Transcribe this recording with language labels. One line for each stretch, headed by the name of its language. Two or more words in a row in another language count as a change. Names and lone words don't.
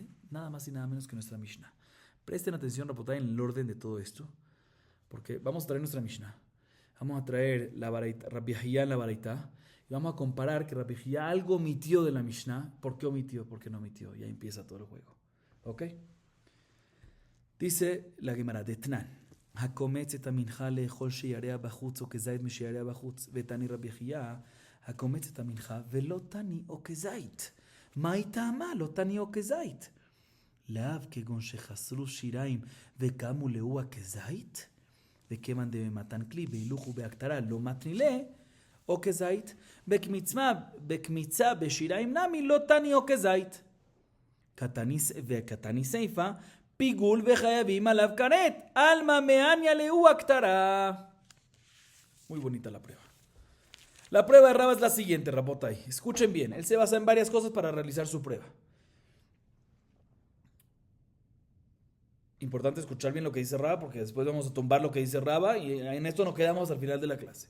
Spanish: Nada más y nada menos que nuestra Mishnah. Presten atención, Rabotai, en el orden de todo esto, porque vamos a traer nuestra Mishnah. Vamos a traer la Rabbi Hiyá en la Baraitá, y vamos a comparar que Rabbi Hiyá algo omitió de la Mishnah. ¿Por qué omitió? ¿Por qué no omitió? Ya empieza todo el juego. ¿Ok? Dice la Gemara
Aramaic: דתנן.
Hebrew: הקומץ את המנחה לאכול שיריה בחוץ או כזית משיריה בחוץ, ותני רבי חייא, הקומץ את המנחה ולא תני או כזית.
Aramaic: מה היא טעמה? לא תני או כזית. לאו כגון שחסרו שיריים וקמו לאוה כזית, וכיוון דמתן כלי בהילוך ובהקטרה לא מתנילה, או כזית, בקמיצה בשיריים נמי לא תני או כזית. וקטני סיפה,
Hebrew: פיגול וחייבים עליו כרת.
Aramaic: אלמא מעניא ליה הקטרה.
Spanish: Muy bonita la prueba. La prueba de Raba es la siguiente, Rabotai. Escuchen bien. Él se basa en varias cosas para realizar su prueba. Importante escuchar bien lo que dice Raba, porque después vamos a tumbar lo que dice Raba y en esto nos quedamos al final de la clase.